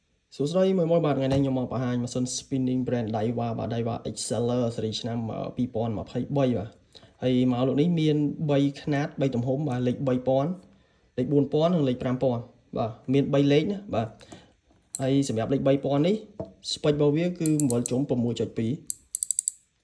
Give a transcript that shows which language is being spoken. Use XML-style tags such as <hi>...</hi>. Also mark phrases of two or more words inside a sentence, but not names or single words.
<km>សួស្តីមួយបាទថ្ងៃនេះខ្ញុំមកបង្ហាញម៉ាស៊ីន</km> <en>spinning brand</en> <km>Daiwa បាទ Daiwa Exceller ស៊េរីឆ្នាំ2023បាទហើយមកលោកនេះមាន3ខ្នាត3ទំហំបាទលេខ3000លេខ4000និងលេខ5000បាទមាន3លេខណាបាទហើយសម្រាប់លេខ3000នេះ spec របស់វាគឺ8ជុំ 6.2</km>